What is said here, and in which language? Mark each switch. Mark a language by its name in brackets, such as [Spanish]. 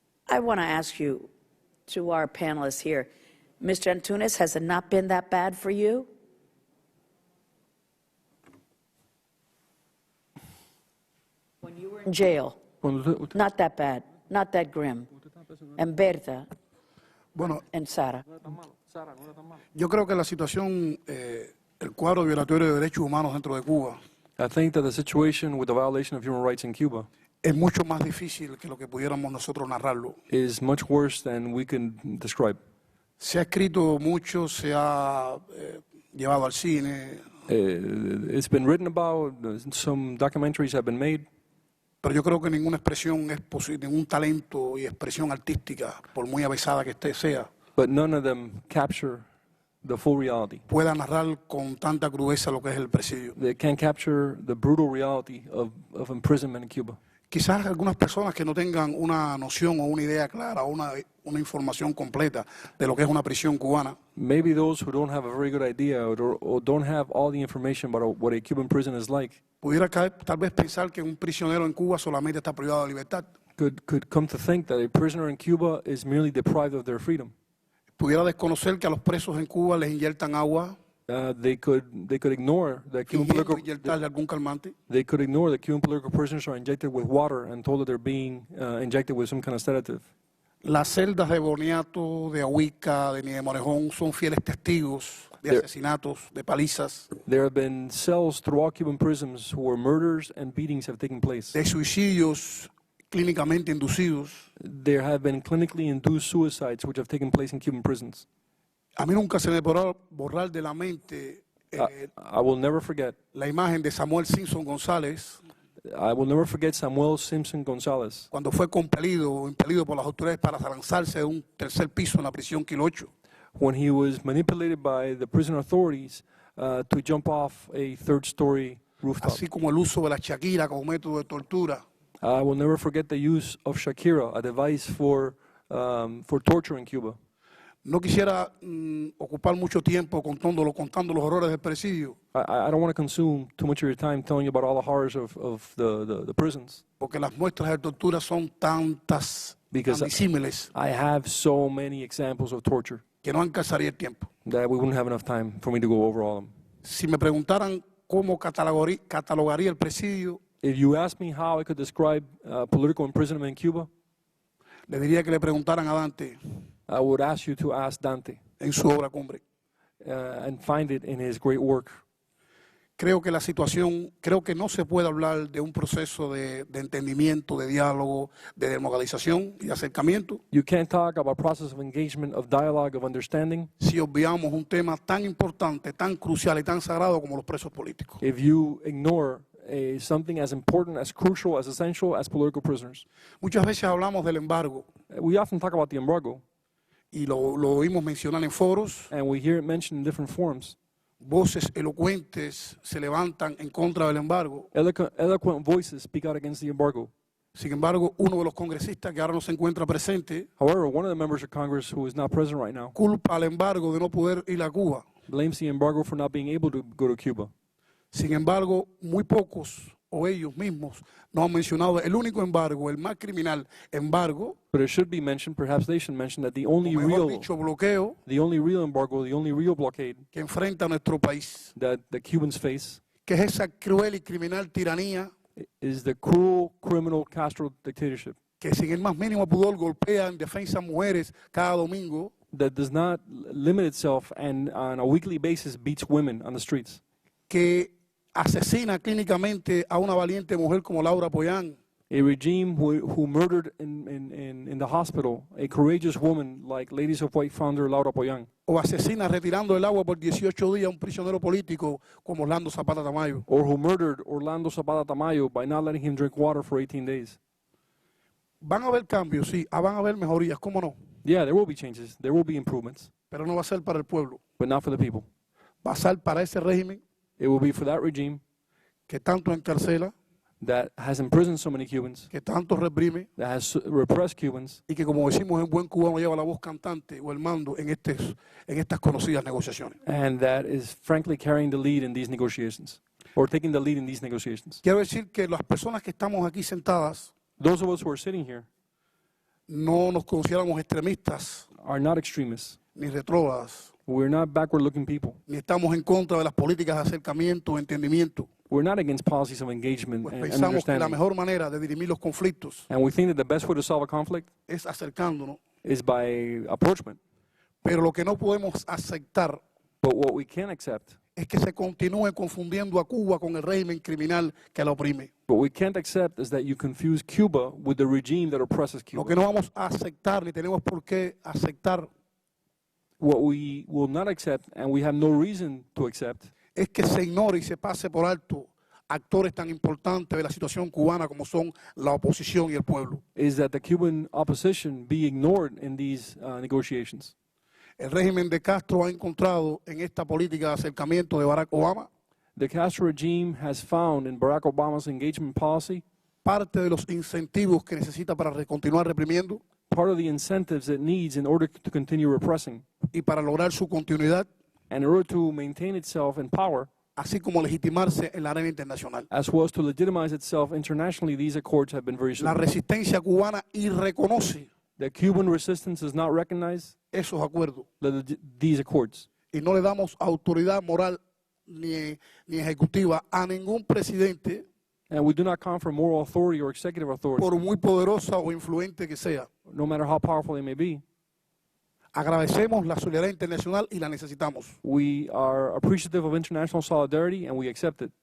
[English] I want to ask you, to our panelists here, Mr. Antunez, has it not been that bad for you? When you were in jail, not that bad, not that grim. And Berta, and Sara. [Spanish] Yo creo que la situación, el cuadro violatorio de derechos humanos dentro de Cuba, [English] I think that the situation with the violation of human rights in Cuba [Spanish] es mucho más difícil que lo que pudiéramos nosotros narrarlo. [English] is much worse than we can describe. [Spanish] Se ha escrito mucho, se ha llevado al cine, [English] It's been written about, some documentaries have been made, [Spanish] pero yo creo que ninguna expresión es posible, ningún talento y expresión artística, por muy avesada que esté sea, [English] but none of them capture the full reality. [Spanish] pueda narrar con tanta crudeza lo que es el presidio. [English] They can't capture the brutal reality of imprisonment in Cuba. [Spanish] Quizás algunas personas que no tengan una noción o una idea clara o una información completa de lo que es una prisión cubana, [English] Maybe those who don't have a very good idea or don't have all the information about what a Cuban prison is like [Spanish] pudiera tal vez pensar que un prisionero en Cuba solamente está privado de libertad. [English] could come to think that a prisoner in Cuba is merely deprived of their freedom. [Spanish] Pudiera desconocer que a los presos en Cuba les inyectan agua, [English] They could ignore that Cuban political [Spanish] inyectarle algún calmante. [English] they could ignore that Cuban political prisoners are injected with water and told that they're being injected with some kind of sedative. [Spanish] Las celdas de Boniato, de Ahuica, de Nieves Morejón son fieles testigos de asesinatos, de palizas, [English] There have been cells throughout Cuban prisons where murders and beatings have taken place. [Spanish] de suicidios clínicamente inducidos. [English] There have been clinically induced suicides which have taken place in Cuban prisons. [Spanish] A mí nunca se me podrá borrar de la mente [English] I will never forget. [Spanish] la imagen de Samuel Simpson González [English] I will never forget Samuel Simpson Gonzalez [Spanish] cuando fue compelido o impelido por las autoridades para lanzarse de un tercer piso en la prisión Kilo 8. [English] when he was manipulated by the prison authorities to jump off a third-story rooftop. [Spanish] Así como el uso de la Shakira como método de tortura. [English] I will never forget the use of Shakira, a device for torture in Cuba. [Spanish] No quisiera ocupar mucho tiempo contando los horrores del presidio, [English] I don't want to consume too much of your time telling you about all the horrors of the prisons, [Spanish] porque las muestras de tortura son tantas, [English] because [Spanish] tan disímiles, [English] I have so many examples of torture [Spanish] que no alcanzaría el tiempo. [English] that we wouldn't have enough time for me to go over all of them. [Spanish] Si me preguntaran cómo catalogaría el presidio, [English] If you ask me how I could describe political imprisonment in Cuba, [Spanish] le diría que le preguntaran a Dante [English] I would ask you to ask Dante [Spanish] en su obra Cumbre. [English] and find it in his great work. [Spanish] Creo que no se puede hablar de un proceso de entendimiento, de diálogo, de democratización y de acercamiento [English] You can't talk about process of engagement, of dialogue, of understanding, [Spanish] si obviamos un tema tan importante, tan crucial y tan sagrado como los presos políticos. [English] if you ignore something as important, as crucial, as essential as political prisoners. [Spanish] Muchas veces hablamos del embargo [English] We often talk about the embargo, [Spanish] y lo oímos mencionar en foros. [English] and we hear it mentioned in different forms. [Spanish] Voces elocuentes se levantan en contra del embargo. [English] Eloquent voices speak out against the embargo. [Spanish] Sin embargo, uno de los congresistas que ahora no se encuentra presente [English] However, one of the members of Congress who is not present right now [Spanish] culpa al embargo de no poder ir a Cuba. [English] blames the embargo for not being able to go to Cuba. [Spanish] Sin embargo, muy pocos o ellos mismos no han mencionado el único embargo, el más criminal embargo, [English] But it should be mentioned, perhaps they should mention that the only [Spanish] o mejor [English] real, [Spanish] dicho, bloqueo [English] embargo, the only real blockade [Spanish] que enfrenta nuestro país, [English] that the Cubans face [Spanish] que es esa cruel y criminal tiranía [English] is the cruel, criminal Castro dictatorship [Spanish] que sin el más mínimo pudor golpea en defensa a mujeres cada domingo, [English] that does not limit itself and on a weekly basis beats women on the streets, [Spanish] que asesina clínicamente a una valiente mujer como Laura Pollán, [English] a regime who murdered in the hospital a courageous woman like Ladies of White founder Laura Pollán, [Spanish] o asesina retirando el agua por 18 días a un prisionero político como Orlando Zapata Tamayo. [English] or who murdered Orlando Zapata Tamayo by not letting him drink water for 18 days. [Spanish] Van a haber cambios, sí, van a haber mejorías, ¿cómo no? [English] Yeah, there will be changes, there will be improvements, [Spanish] Pero no va a ser para el pueblo, [English] but not for the people. [Spanish] va a ser para ese régimen [English] It will be for that regime [Spanish] que tanto encarcela, [English] that has imprisoned so many Cubans, [Spanish] que tanto reprime [English] that has repressed Cubans, [Spanish] y que, como decimos en buen cubano, lleva la voz cantante o el mando en estas conocidas negociaciones. [English] and that is frankly carrying the lead in these negotiations, or taking the lead in these negotiations. [Spanish] Quiero decir que las personas que estamos aquí sentadas [English] Those of us who are sitting here [Spanish] no nos consideramos extremistas [English] are not extremists. [Spanish] ni retrógradas, [English] We're not backward-looking people. [Spanish] ni estamos en contra de las políticas de acercamiento o entendimiento. [English] We're not against policies of engagement [Spanish] Pues [English] and [Spanish] pensamos que la [English] understanding. [Spanish] mejor manera de dirimir los conflictos [English] And we think that the best way to solve a conflict [Spanish] es acercándonos, [English] is by approachment. [Spanish] pero lo que no podemos aceptar [English] But what we can't accept, [Spanish] es que se continúe confundiendo a Cuba con el régimen criminal que la oprime. [English] what we can't accept is that you confuse Cuba with the regime that oppresses [Spanish] Lo [English] Cuba. [Spanish] que no vamos a aceptar ni tenemos por qué aceptar [English] What we will not accept, and we have no reason to accept, [Spanish] es que se ignore y se pase por alto actores tan importantes de la situación cubana como son la oposición y el pueblo. [English] is that the Cuban opposition be ignored in these negotiations. [Spanish] El régimen de Castro ha encontrado en esta política de acercamiento de Barack Obama [English] The Castro regime has found in Barack Obama's engagement policy [Spanish] parte de los incentivos que necesita para continuar reprimiendo [English] part of the incentives it needs in order to continue repressing, [Spanish] y para lograr su continuidad, [English] and in order to maintain itself in power, [Spanish] así como legitimarse en la arena internacional. [English] as well as to legitimize itself internationally. These accords have been very [Spanish] La [English] severe. [Spanish] resistencia cubana irreconoce [English] The Cuban resistance does not recognize [Spanish] esos acuerdos [English] these accords, [Spanish] y no le damos autoridad moral ni ejecutiva a ningún presidente, [English] and we do not confer moral authority or executive authority, [Spanish] por muy poderosa o influente que sea. [English] no matter how powerful they may be. [Spanish] Agradecemos la solidaridad internacional y la necesitamos. [English] We are appreciative of international solidarity, and we accept it.